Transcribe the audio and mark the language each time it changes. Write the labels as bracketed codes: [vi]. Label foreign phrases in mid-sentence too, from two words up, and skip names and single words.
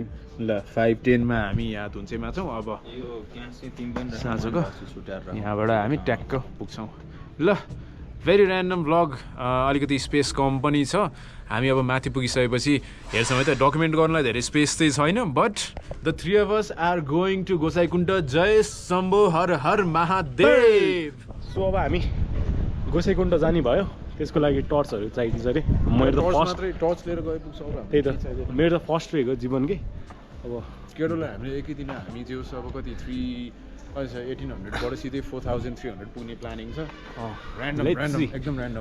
[ne] ल 5:10 मा हामी यहाँ धुन्चेमा छौँ अब साँझको यहाँबाट हामी ट्याक्क पुग्छौँ ल [en] very random vlog [ne] अलिकति स्पेस कम पनि छ हामी अब माथि पुगिसकेपछि हेर्छौँ है त डकुमेन्ट गर्नलाई धेरै स्पेस चाहिँ छैन [en] but the 3 of us are going to [ne] गोसाइकुण्ड [hi] जय शम्भो हर हर महादेव [ne] सो अब हामी गोसाइकुण्ड जाने भयो त्यसको लागि टर्चहरू चाहिन्छ अरे मेरो त फर्स्ट टर्च लिएर गए पुग्छ त्यही त मेरो त फर्स्ट वेको जीवनकै अब केटोलाई हामीले एकै दिन हामी जो अब कति 1800बाट सिधै 4300 पुग्ने प्लानिङ छ ऱ्यान्डम एकदम ऱ्यान्डम